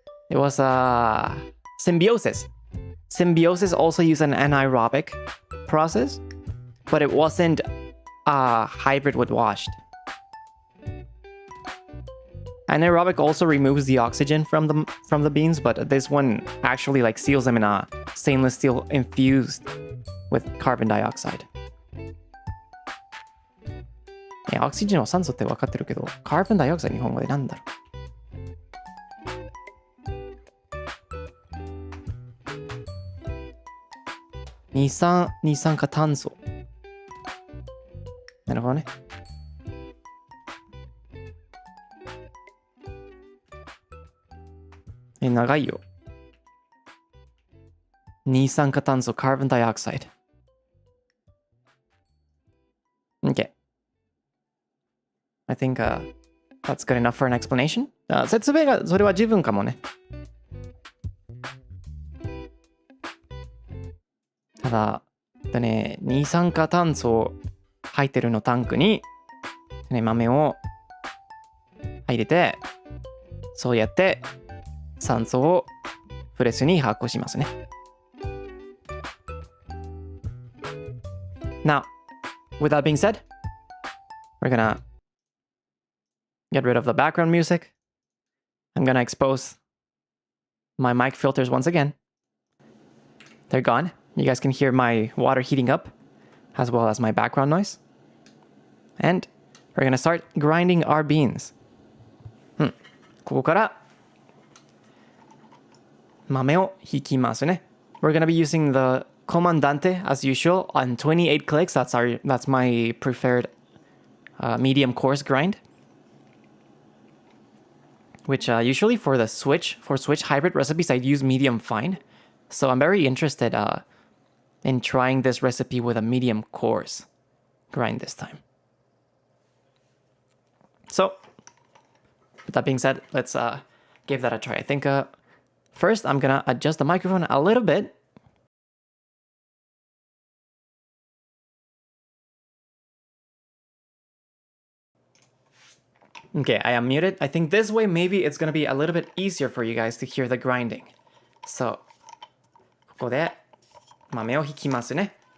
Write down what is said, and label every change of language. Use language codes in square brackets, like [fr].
[en] It was symbiosis. Symbiosis also used an anaerobic process, but it wasn't hybrid with washed. Anaerobic also removes the oxygen from the beans, but this one actually like seals them in a stainless steel infused with carbon dioxide. [ja] オキシジンは酸素って分かってるけど、カーボンダイオクサイド日本語でなんだろう。二酸化炭素。なるほどね。長いよ。二酸化炭素、carbon dioxide. [en] Okay. I think that's good enough for an explanation. 説明がそれは十分かもね。 [ja] ただ、二酸化炭素入ってるのタンクに、豆を入れて、そうやって酸素をフレッシュに発酵しますね。 [en] Now, with that being said, we're gonna get rid of the background music. I'm gonna expose my mic filters once again. They're gone. You guys can hear my water heating up as well as my background noise. And we're gonna start grinding our beans. [ja] ここから豆をひきますね。 [en] We're gonna be using the Comandante as usual on 28 clicks. That's my preferred medium coarse grind. Which usually for Switch hybrid recipes, I'd use medium fine. So I'm very interested in trying this recipe with a medium coarse grind this time. So, with that being said, let's give that a try. I think first I'm gonna adjust the microphone a little bit. Okay, I am muted. I think this way maybe it's gonna be a little bit easier for you guys to hear the grinding. [ja] So, ここで豆をひきますね。